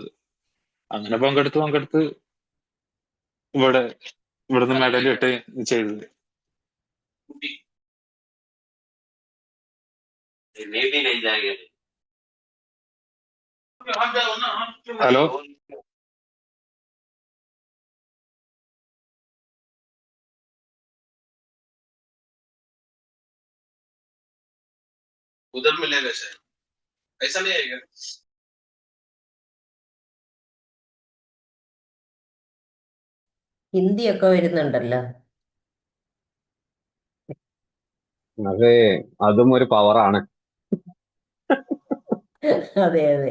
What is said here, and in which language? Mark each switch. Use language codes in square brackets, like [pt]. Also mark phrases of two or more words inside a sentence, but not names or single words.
[ml] അങ്ങനെ പങ്കെടുത്ത് ഇവിടെ ഇവിടുന്ന് മെഡൽ കിട്ടി ചെയ്തത്. ഹലോ, [hi] उधर मिलेगा शायद, ऐसा नहीं आएगा. [ml] ഹിന്ദിയൊക്കെ വരുന്നുണ്ടല്ലോ. അത് അതും ഒരു പവറാണ്. അതെ അതെ.